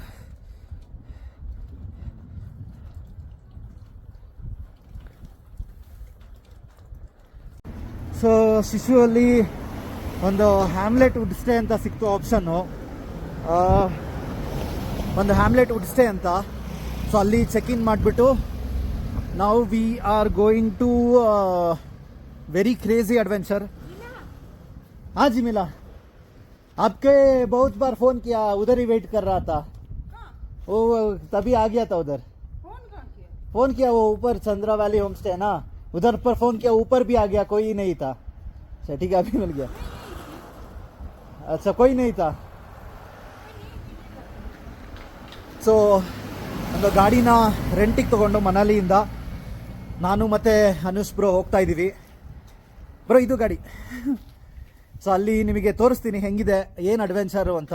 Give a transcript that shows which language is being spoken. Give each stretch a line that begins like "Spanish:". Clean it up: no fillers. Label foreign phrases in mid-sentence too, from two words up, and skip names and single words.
Kannada: ಸೊ ಶಿಶುವಲ್ಲಿ ಒಂದು ಹ್ಯಾಮ್ಲೆಟ್ ವುಡ್ ಸ್ಟೇ ಅಂತ ಸಿಕ್ತು ಆಪ್ಷನ್ನು, ಒಂದು ಹ್ಯಾಮ್ಲೆಟ್ ವುಡ್ ಸ್ಟೇ ಅಂತ. ಸೊ ಅಲ್ಲಿ ಚೆಕ್ ಇನ್ ಮಾಡಿಬಿಟ್ಟು ನಾವು
English: we are going to very crazy adventure.
Hindi: हाँ जी मिला, आपके बहुत बार फ़ोन किया, उधर ही वेट कर रहा था. वो तभी आ गया था उधर. फ़ोन किया वो ऊपर चंद्रा वैली होम स्टे है ना, उधर पर फ़ोन किया, ऊपर भी आ गया, कोई नहीं था. अच्छा ठीक है, अभी मिल गया. अच्छा कोई नहीं था.
Kannada: ಸೊ ಒಂದು ಗಾಡಿನ ರೆಂಟಿಗೆ ತೊಗೊಂಡು ಮನಾಲಿಯಿಂದ ನಾನು ಮತ್ತು ಅನುಷ್ ಬ್ರೋ ಹೋಗ್ತಾ ಇದ್ದೀವಿ. ಬ್ರೋ ಇದು ಗಾಡಿ. ಸೊ ಅಲ್ಲಿ ನಿಮಗೆ ತೋರಿಸ್ತೀನಿ ಹೆಂಗಿದೆ, ಏನು ಅಡ್ವೆಂಚರು ಅಂತ.